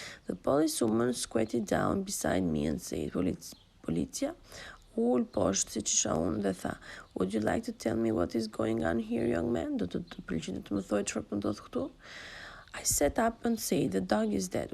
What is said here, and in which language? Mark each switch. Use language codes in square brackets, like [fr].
[en] The policewoman squatted down beside me and said, [sq] Policia ul poshtë siç isha unë dhe tha, [en] Would you like to tell me what is going on here, young man? [sq] Do të pëlqente të më thoj çfarë po ndodh këtu? [en] I sat up and said, the dog is dead.